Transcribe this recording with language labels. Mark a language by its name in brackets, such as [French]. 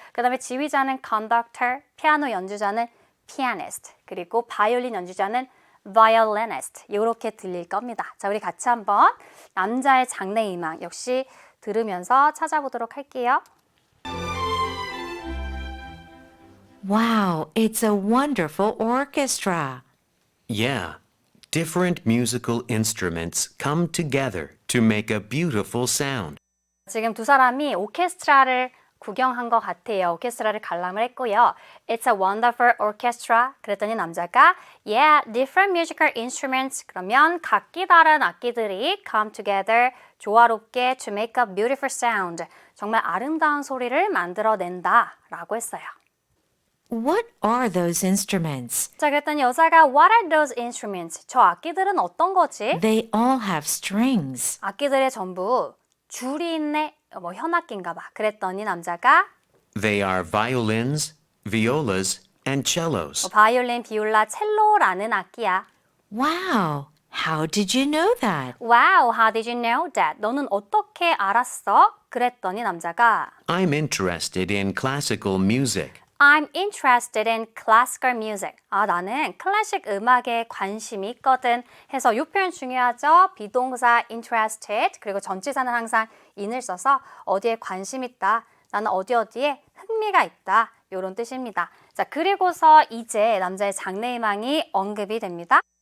[Korean] 그 다음에 지휘자는 conductor, 피아노 연주자는 pianist, 그리고 바이올린 연주자는 violinist 이렇게 들릴 겁니다. 자, 우리 같이 한번 남자의 장래희망 역시 들으면서 찾아보도록 할게요. [English] Wow, it's a wonderful orchestra. Yeah, different musical instruments come together to make a beautiful sound. [Korean] 지금 두 사람이 오케스트라를 구경한 것 같아요. 오케스트라를 관람을 했고요. [English] It's a wonderful orchestra. [Korean] 그랬더니 남자가 [English] Yeah, different musical instruments. [Korean] 그러면 각기 다른 악기들이 [English] come together. [Korean] 조화롭게 [English] to make a beautiful sound. [Korean] 정말 아름다운 소리를 만들어낸다 라고 했어요. [English] What are those instruments? [Korean] 자, 그랬더니 여자가 [English] What are those instruments? [Korean] 저 악기들은 어떤 거지? [English] They all have strings. [Korean] 악기들의 전부 줄이 있네. 뭐 현악기인가 봐. 그랬더니 남자가 [English] They are violins, violas, and cellos. [Korean] 바이올린, 비올라, 첼로라는 악기야. [English] Wow, how did you know that? Wow, how did you know that? [Korean] 너는 어떻게 알았어? 그랬더니 남자가 [English] I'm interested in classical music. I'm interested in classical music. [Korean] 아, 나는 클래식 음악에 관심이 있거든. 해서 이 표현 중요하죠. 비동사 interested 그리고 전치사는 항상 in을 써서 어디에 관심 있다. 나는 어디에 흥미가 있다. 이런 뜻입니다. 자, 그리고서 이제 남자의 장래희망이 언급이 됩니다.